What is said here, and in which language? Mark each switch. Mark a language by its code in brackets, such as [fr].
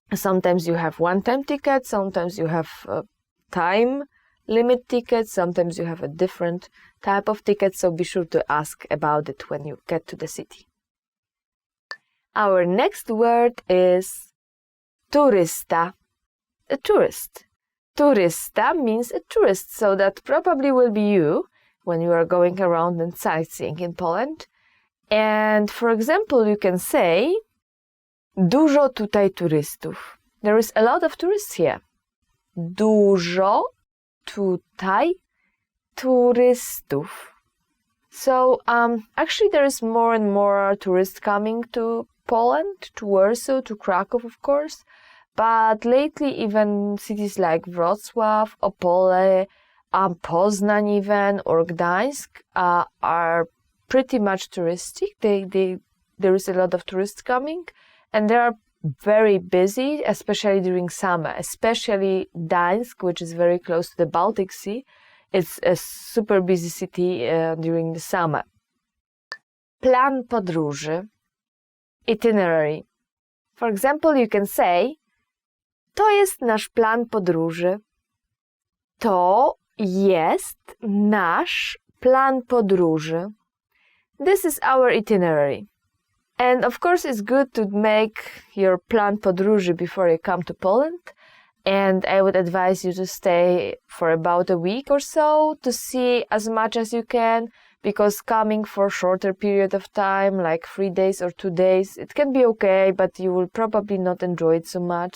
[en] Sometimes you have one-time tickets, sometimes you have time limit tickets, sometimes you have a different type of ticket, so be sure to ask about it when you get to the city. Our next word is turysta, a tourist. Turysta means a tourist, so that probably will be you when you are going around and sightseeing in Poland. And for example, you can say [pl] dużo tutaj turystów. [en] There is a lot of tourists here. [pl] Dużo tutaj turystów. [en] So actually there is more and more tourists coming to Poland, to Warsaw, to Kraków, of course. But lately even cities like Wrocław, Opole, Poznań even, or Gdańsk are pretty much touristic. There is a lot of tourists coming and they are very busy, especially during summer, especially Gdańsk, which is very close to the Baltic Sea. It's a super busy city during the summer. [pl] Plan podróży, itinerary. [en] For example, you can say [pl] to jest nasz plan podróży. To jest nasz plan podróży. [en] This is our itinerary. And of course, it's good to make your plan podróży before you come to Poland. And I would advise you to stay for about a week or so to see as much as you can, because coming for a shorter period of time, like 3 days or 2 days, it can be okay, but you will probably not enjoy it so much.